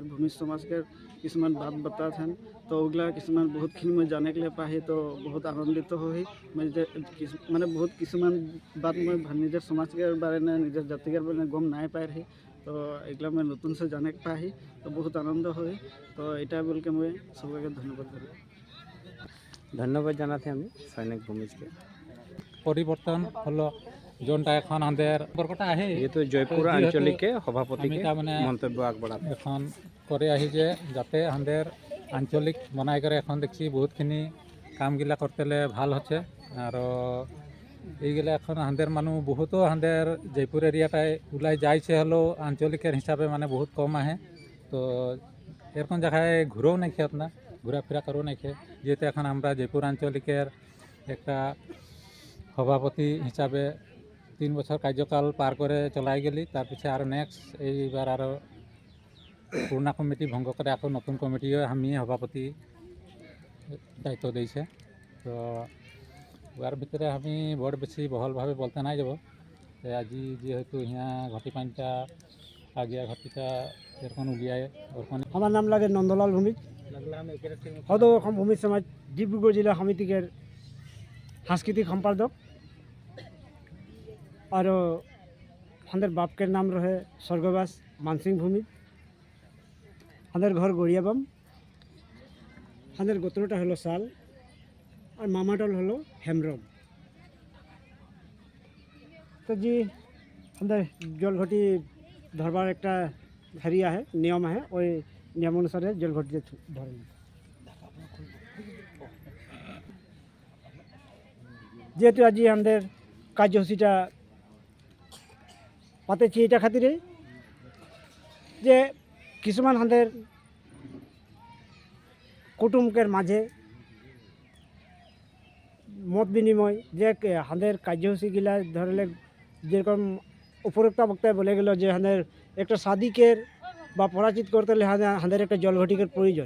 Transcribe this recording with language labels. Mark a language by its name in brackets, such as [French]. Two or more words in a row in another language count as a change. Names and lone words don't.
[Hindi] भूमि समाज के किसुमान बात बता हैं तो ओगला किसुमान बहुतखिनि मैं जाने के लिए पाही तो बहुत आनंदित हुई मैं माने बहुत किसुमान बात मैं निजर समाज के बारे में निजर जाति के बारे में गम नहीं पाई रही तो एगला मैं नतून से जाने के पाही तो बहुत आनंद हुई तो এটা बोल के मैं सबके धन्यवाद करूँ। [Bangla] धन्यवाद জানাতে আমি সৈনিক ভূমিজকে। পরিবর্তন হলো जोनटा এখন আমাদের বরকটা আহে যেহেতু জয়পুর আঞ্চলিকে সভাপতিকে মানে মন্তব্য আগবঢ়াতে এখন করে আহি যে যাতে আমাদের আঞ্চলিক বনাই করে এখন দেখছি বহুতখিনি কামগিলা করতেলে ভাল হচ্ছে আর এইগুলা এখন আমাদের মানুষ বহুতো আমাদের জয়পুর এরিয়াটায় ওলাই যাইছে হলেও আঞ্চলিকের হিসাবে মানে বহুত কম আহে তো এরকম জায়গায় ঘুরেও নাকি আপনার ঘোরাফেরা করেও নাকি যেহেতু এখন আমরা জয়পুর আঞ্চলিকের একটা সভাপতি হিসাবে 3 বছর কার্যকাল পার করে চলাই গেলি তার পিছে আর নেক্সট এইবার আরও পুরোনা কমিটি ভঙ্গ করে এখন নতুন কমিটিও আমি সভাপতি দায়িত্ব দিয়েছে তো ওর ভিতরে আমি বড় বেশি বহলভাবে বলতে নাই যাব আজি যেহেতু হিয়া ঘটি পানিটা আগিয়া ঘটিটা এরকম উলিয়ায় ওরকম আমার নাম লাগে নন্দলাল ভূমিজ সদৌ অসম ভূমি সমাজ ডিব্ৰুগড় জিলা সমিতিকের সাংস্কৃতিক সম্পাদক [Hindi] और हमारे बाप के नाम रहे स्वर्गवास मानसिंह भूमि हमारे घर गड़ियाबाम हमारे गोत्रोटा हलो साल [Bangla] আর মামাটল হলো হেমব্রম। তো যে আমাদের জলঘটি ধরবার একটা হেরি আহে, নিয়ম আহে, ওই নিয়ম অনুসারে জলঘটিতে ধরে। যেহেতু আজি আমাদের কার্যসূচিটা পাতেছি এটা খাতিরে যে কিছুমান আমাদের কুটুমকের মাঝে মত বিনিময় যে আমাদের কার্যসূচিগুলা ধরলে যেরকম উপরোক্ত বক্তায় বলে গেল যে আমাদের একটা সাদিকের বা পরাচিত করতে হলে আমাদের একটা জলঘটিকের প্রয়োজন।